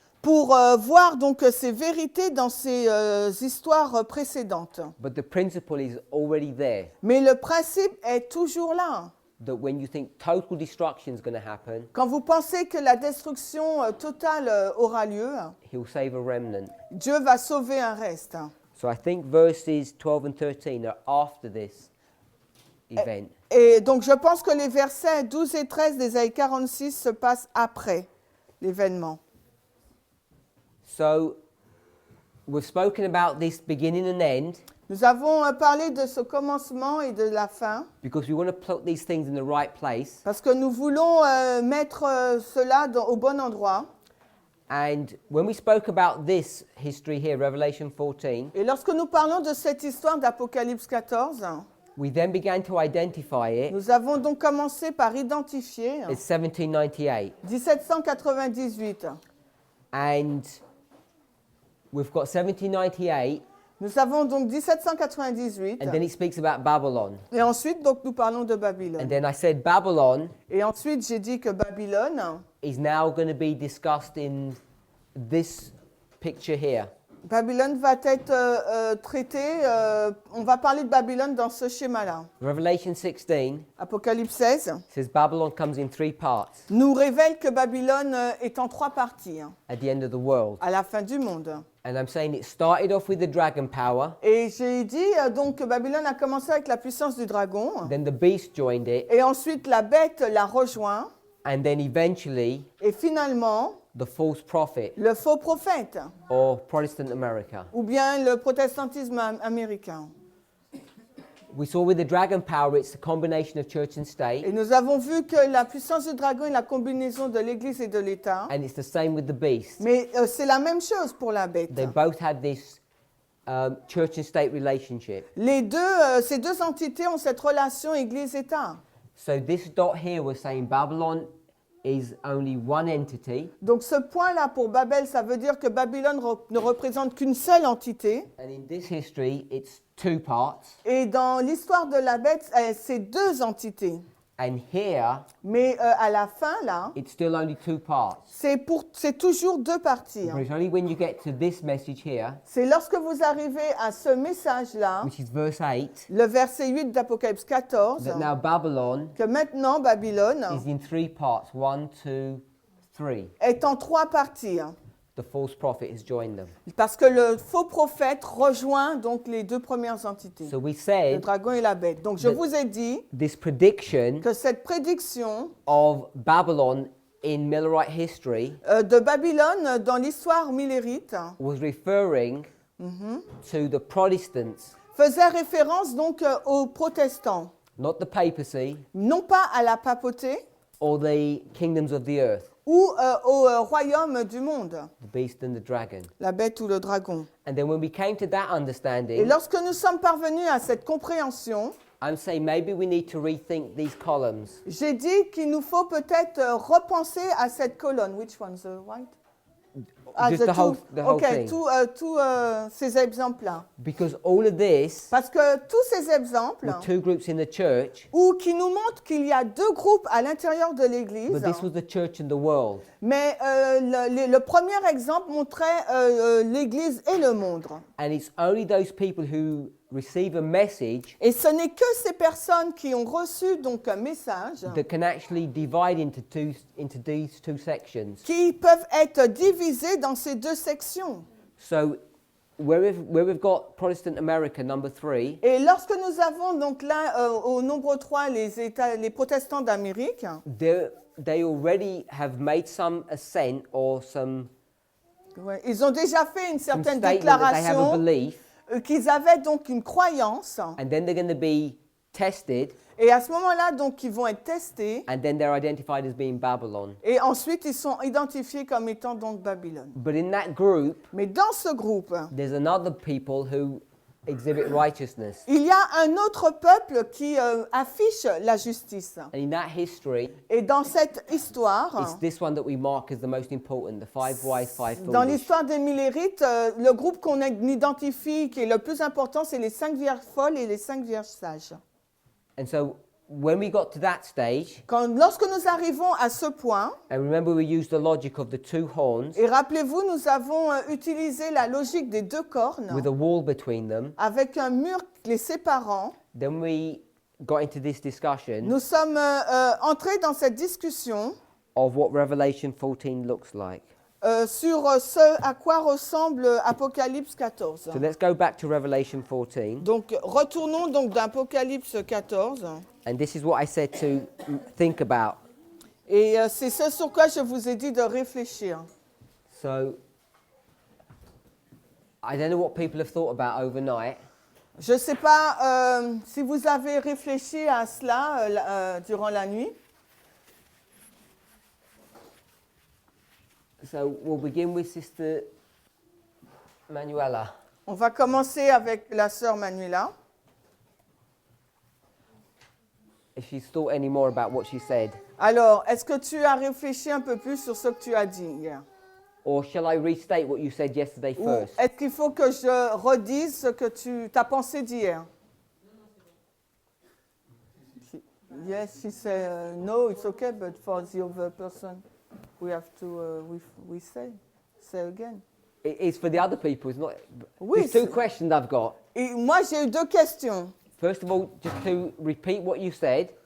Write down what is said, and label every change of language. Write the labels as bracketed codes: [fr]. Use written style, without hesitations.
[fr] pour voir donc ces vérités dans ces histoires précédentes. [en] But the principle is already there, [fr] Mais le principe est toujours là. [en] that when you think total destruction is going to happen, [fr] Quand vous pensez que la destruction totale aura lieu, [en] he'll save a remnant. [fr] Dieu va sauver un reste. [en] So I think verses 12 and 13 are after this event. [fr] Et donc je pense que les versets 12 et 13 d'Ésaïe 46 se passent après l'événement. [en] So we've spoken about this beginning and end [fr] Nous avons parlé de ce commencement et de la fin [en] because we want to put these things in the right place. [fr] parce que nous voulons mettre cela au bon endroit. [en] And when we spoke about this history here, Revelation 14, [fr] Et lorsque nous parlons de cette histoire d'Apocalypse 14, [en] we then began to identify it [fr] nous avons donc commencé par identifier [en] as 1798. [fr] 1798. [en] And we've got 1798, [fr] Nous avons donc 1798 [en] and then it speaks about Babylon. [fr] et ensuite donc nous parlons de [en] And [fr] Babylone. [en] then I said Babylon [fr] Et ensuite j'ai dit que Babylone, [en] is now going to be discussed in this picture here. [fr] Babylone va être traitée, on va parler de Babylone dans ce schéma-là. [en] Revelation 16 [fr] Apocalypse 16 [en] says Babylon comes in 3 parts [fr] nous révèle que Babylone est en 3 parties [en] at the end of the world. [fr] à la fin du monde. [en] And I'm saying it started off with the dragon power, [fr] Et j'ai dit donc que Babylone a commencé avec la puissance du dragon [en] then the beast joined it, [fr] et ensuite la bête l'a rejoint [en] and then eventually [fr] et finalement [en] the false prophet, [fr] le faux prophète [en] or Protestant America. [fr] ou bien le protestantisme américain. [en] We saw with the dragon power, it's a combination of church and [fr] Et [en] state, [fr] nous avons vu que la puissance du dragon est la combinaison de l'Église et de l'État. [en] and it's the same with the beast. [fr] Mais c'est la même chose pour la bête. [en] They both had this church and state relationship. [fr] Ces deux entités ont cette relation Église-État. [en] So this dot here was saying Babylon is only one entity, [fr] Donc ce point-là pour Babel, ça veut dire que Babylone ne représente qu'une seule entité. [en] and in this history, it's 2 parts. [fr] Et dans l'histoire de la bête, c'est 2 entités. [en] And here, [fr] Mais à la fin, là, [en] it's still only 2 parts. [fr] c'est toujours 2 parties. [en] But it's only when you get to this message here, [fr] C'est lorsque vous arrivez à ce message-là, [en] which is verse 8, [fr] le verset 8 d'Apocalypse 14, [en] that now Babylon [fr] que maintenant Babylone [en] is in 3 parts. 1, 2, 3. [fr] est en 3 parties. [en] the false prophet has joined them. [fr] Parce que le faux prophète rejoint donc les deux premières entités, [en] So we [fr] le [en] said [fr] dragon et la bête. Donc je [en] that- [fr] vous ai dit [en] this prediction [fr] que cette prédiction [en] of Babylon in Millerite history [fr] de Babylone dans l'histoire millérite [en] was referring to the Protestants, [fr] faisait référence donc aux protestants, [en] not the papacy [fr] non pas à la papauté [en] or the kingdoms of the earth, [fr] ou au royaume du monde, [en] the beast and the dragon. [fr] la bête ou le dragon. [en] And then when we came to that [fr] Et [en] understanding, [fr] lorsque nous sommes parvenus à cette compréhension, [en] I'm saying maybe we need to rethink these columns. [fr] j'ai dit qu'il nous faut peut-être repenser à cette colonne. [en] Which one, the white? Just the whole Ok, thing. [fr] tous ces exemples-là. [en] Because all of this, [fr] Parce que tous ces exemples, [en] with two groups in the church, [fr] ou qui nous montrent qu'il y a deux groupes à l'intérieur de l'Église, [en] but this was the church and the world. [fr] mais le premier exemple montrait l'Église et le monde. [en] And it's only those people who receive a message [fr] Et ce n'est que ces personnes qui ont reçu donc un message [en] that can actually divide into these two sections. [fr] qui peuvent être divisées dans ces deux sections. [en] So where we've got Protestant America number 3, [fr] Et lorsque nous avons donc là au nombre 3 les protestants d'Amérique, [en] they already have made some assent or some [fr] ouais, ils ont déjà fait une certaine [en] statement that they have a [fr] déclaration [en] belief, [fr] qu'ils avaient donc une croyance. [en] and then they're going to be tested, [fr] Et à ce moment-là, donc, ils vont être testés. [en] and then they're identified as being Babylon. [fr] Et ensuite, ils sont identifiés comme étant donc Babylone. [en] But in that group, [fr] Mais dans ce groupe, [en] there's another people who exhibit righteousness. [fr] il y a un autre peuple qui affiche la justice. [en] And in that history, [fr] Et dans cette histoire, [en] it's this one that we mark as the most important, the 5 wise, 5 [fr] dans [en] foolish. [fr] l'histoire des Millérites, le groupe qu'on identifie qui est le plus important, c'est les 5 vierges folles et les 5 vierges sages. [en] And so when we got to that stage, [fr] Lorsque nous arrivons à ce point, [en] and remember we used the logic of the 2 horns [fr] et rappelez-vous, nous avons utilisé la logique des deux cornes [en] with a wall between them, [fr] avec un mur les séparant. [en] then we got into this discussion [fr] Nous sommes entrés dans cette discussion [en] of what Revelation 14 looks like. [fr] sur ce à quoi ressemble Apocalypse 14. [en] So let's go back to Revelation 14. [fr] Donc, retournons donc d'Apocalypse 14. [en] And this is what I said to think about. [fr] Et c'est ce sur quoi je vous ai dit de réfléchir. [en] So I don't know what people have thought about overnight, [fr] Je ne sais pas si vous avez réfléchi à cela durant la nuit. [en] so we'll begin with Sister Manuela. [fr] On va commencer avec la sœur Manuela. [en] If she's thought any more about what she said, [fr] Alors, est-ce que tu as réfléchi un peu plus sur ce que tu as dit hier? [en] or shall I restate what you said yesterday [fr] Ou [en] first? [fr] est-ce qu'il faut que je redise ce que tu as pensé d'hier? [en] Yes, she said, no, it's okay, but for the other person, we have to, we say again. It's for the other people, it's not. [fr] Oui, [en] There's 2 [fr] c'est- [en] questions I've got. [fr] Et moi, j'ai eu 2 questions. [en] First of all, just to repeat what you said,